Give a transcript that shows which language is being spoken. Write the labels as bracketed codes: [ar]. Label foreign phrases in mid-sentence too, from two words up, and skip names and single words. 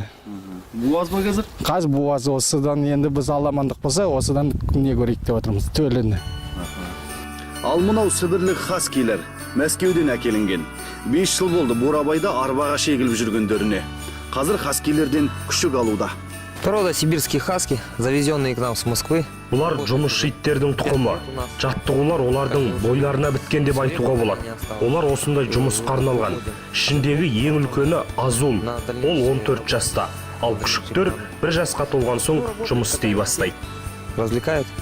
[kk] Буаз ба қазір? Қаз буаз осыдан, енді біз аламандық болса, осыдан не көрейік деп отырмыз, төліні. Ал мынау сібірлік хаскилер Мәскеуден әкелінген. 5 жыл болды Бурабайда арбаға шегіліп жүргендеріне. Қазір хаскилерден күшік алуда. [ru] Порода сибирских хаски, завезенные к нам с Москвы. [kk] Бұлар жұмысшы иттердің тұқымы. Жаттығулар олардың бойларына біткен деп айтуға болады. Олар осындай жұмысқа арналған. Ішіндегі ең үлкені Азул. Ол 14 жаста. Ал күшіктер 1 жасқа толған соң жұмыс істей бастайды. [ru] Развлекают.